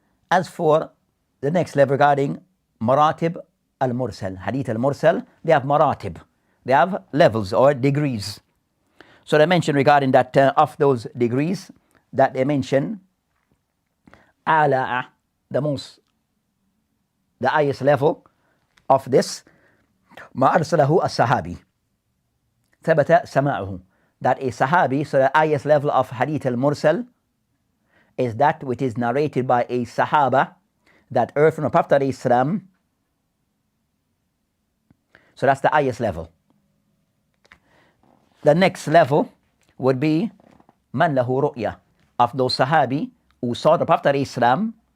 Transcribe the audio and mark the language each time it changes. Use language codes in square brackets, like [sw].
[en] As for the next level regarding Maratib al-Mursal, Hadith al-Mursal, they have Maratib. They have levels or degrees. So they mention regarding that of those degrees that they mention Ala'a, the highest level of this [ar] ما أرسله الصحابي ثبت سماعه. [en] That a Sahabi, so the highest level of Hadith al-Mursal is that which is narrated by a Sahaba that heard from the Prophet ﷺ. So that's the highest level. The next level would be [ar] Man lahu ru'ya, [en] of those Sahabi who saw the Prophet ﷺ.